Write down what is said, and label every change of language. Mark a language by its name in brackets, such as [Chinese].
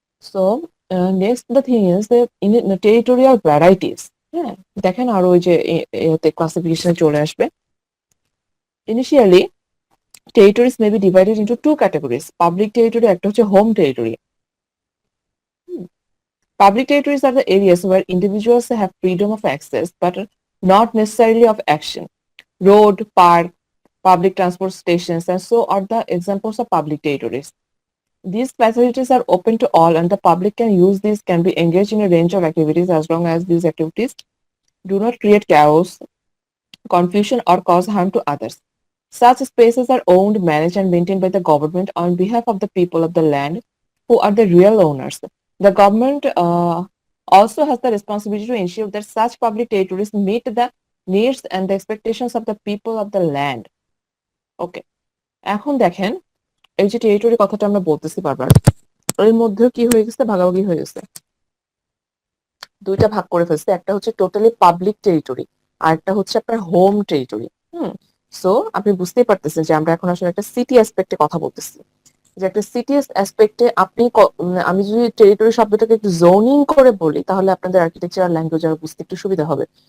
[English] So next the thing is the in the territorial varieties. [Bangla] হ্যাঁ, দেখেন আর ওই যে এতে ক্লাসিফিকেশনে চলে আসবে। [English] Initially territories may be divided into two categories. Public territory [Bangla] একটা হচ্ছে [English] home territory. Public territories are the areas where individuals have freedom of access but not necessarily of action. Road, park, public transport stations and so are the examples of public territories. These facilities are open to all and the public can be engaged in a range of activities as long as these activities do not create chaos, confusion or cause harm to others. Such spaces are owned, managed and maintained by the government on behalf of the people of the land who are the real owners. The government also has the responsibility to ensure that such public territories meet the needs and the expectations of the people of the land. Okay. [Bangla] এখন দেখেন এই যে territory কথাটা আমরা বলতেছি বারবার, এর মধ্যেও কি হয়ে গেছে, ভাগাভাগি হয়ে গেছে। দুইটা ভাগ করে ফেলছে, একটা হচ্ছে টোটালি পাবলিক টেরিটরি আর একটা হচ্ছে আপনার হোম টেরিটরি। সো আপনি বুঝতেই পারতেছেন যে আমরা এখন আসলে একটা সিটি অ্যাসপেক্টে কথা বলতেছি, যে একটা সিটি অ্যাসপেক্টে আপনি আমি যদি টেরিটরি শব্দটাকে একটু জোনিং করে বলি তাহলে আপনাদের আর্কিটেকচারাল ল্যাঙ্গুয়েজ আর বুঝতে একটু সুবিধা হবে।